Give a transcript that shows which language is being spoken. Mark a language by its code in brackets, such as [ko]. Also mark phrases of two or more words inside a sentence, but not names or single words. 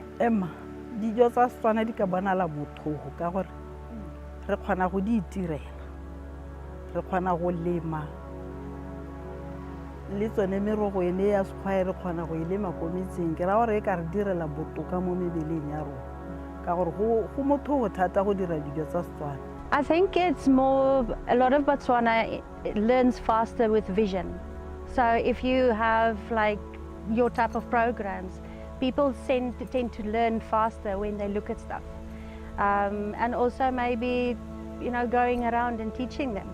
[tn] Emma dijo tsa Setswana di ka bonala motlhogo ka gore re kgona go di itirela, re kgona go lema le tsone merogo ene ya sekgwae re kgona go e lema ko metseng ke ra gore e ka re direla botoka mo mebeleng ya rona ka gore go motlhogo thata go dira dijo tsa Setswana. [en] I think it's more, a lot of Botswana learns faster with vision. So if you have like your type of programs, people tend to learn faster when they look at stuff. And also maybe, going around and teaching them.